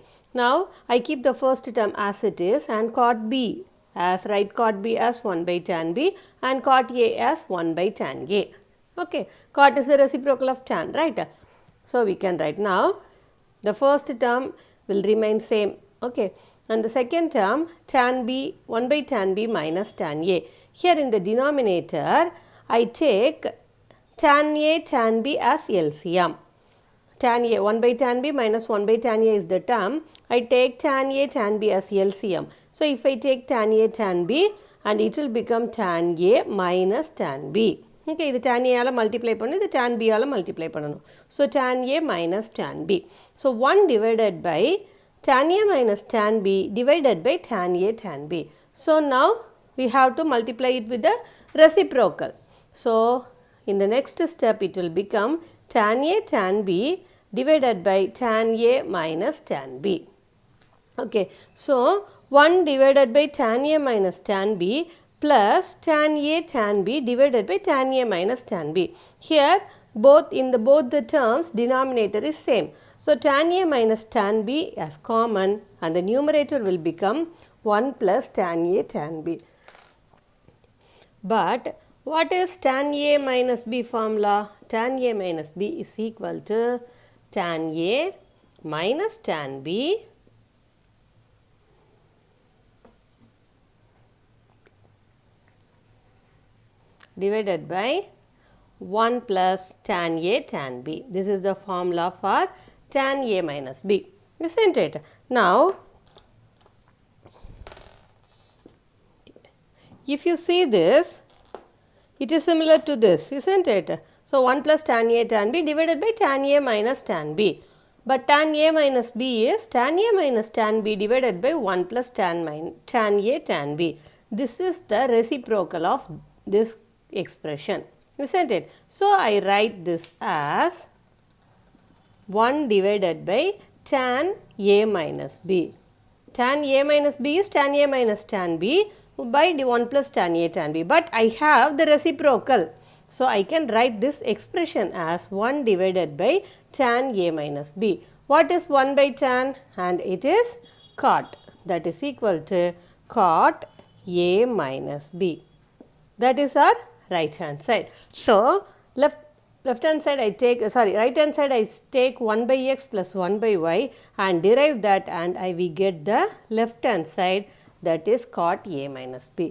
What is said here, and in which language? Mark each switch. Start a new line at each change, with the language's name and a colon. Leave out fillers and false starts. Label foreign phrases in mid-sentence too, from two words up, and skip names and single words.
English: Now I keep the first term as it is and cot b as, write cot b as 1 by tan b and cot a as 1 by tan a. Okay, cot is the reciprocal of tan, right? So we can write now the first term will remain same. Okay, and the second term tan b, 1 by tan b minus tan a. Here in the denominator I take tan a tan b as LCM. Tan a, 1 by tan b minus 1 by tan a is the term. I take tan a tan b as LCM. So if I take tan a tan b, and it will become tan a minus tan b.
Tamil: Okay, இது
English: tan A
Tamil: ஆல multiply பண்ணணும், இது
English: tan B
Tamil: ஆல multiply பண்ணணும். So,
English: tan A minus tan B. So, 1 divided by tan A minus tan B divided by tan A tan B. So, now we have to multiply it with the reciprocal. So, in the next step it will become tan A tan B divided by tan A minus tan B. Okay, so 1 divided by tan A minus tan B plus tan A tan B divided by tan A minus tan B. Here both the terms denominator is same. So tan A minus tan B as common and the numerator will become 1 plus tan A tan B. But what is tan A minus B formula? Tan A minus B is equal to tan A minus tan B divided by 1 plus tan A tan B. This is the formula for tan A minus B, isn't it? Now, if you see this, it is similar to this, isn't it? So, 1 plus tan A tan B divided by tan A minus tan B. But tan A minus B is tan A minus tan B divided by 1 plus tan A tan B. This is the reciprocal of this expression, isn't it? So, I write this as 1 divided by tan A minus B. Tan A minus B is tan A minus tan B by 1 plus tan A tan B. But I have the reciprocal. So, I can write this expression as 1 divided by tan A minus B. What is 1 by tan? And it is cot. That is equal to cot A minus B. That is our right hand side. So, left hand side I take, right hand side I take 1 by x plus 1 by y and derive that, and I will get the left hand side, that is cot A minus B.